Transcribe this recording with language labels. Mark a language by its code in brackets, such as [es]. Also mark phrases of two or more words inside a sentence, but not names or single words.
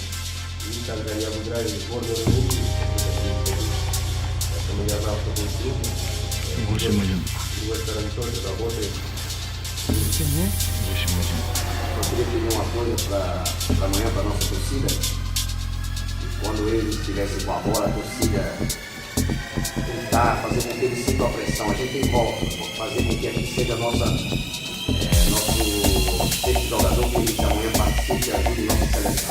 [ru] И когда они обыграли сборную Румынии, поэтому я знал, что будет трудно. С другой стороны тоже работает. [pt] Eu queria pedir uma coisa para amanhã, para a nossa torcida. Quando eles estivessem com a bola, a torcida tentar fazer com que eles sintam a pressão. A gente tem volta, fazer com que a gente seja nosso sexto jogador que amanhã participe e ajude a nossa seleção.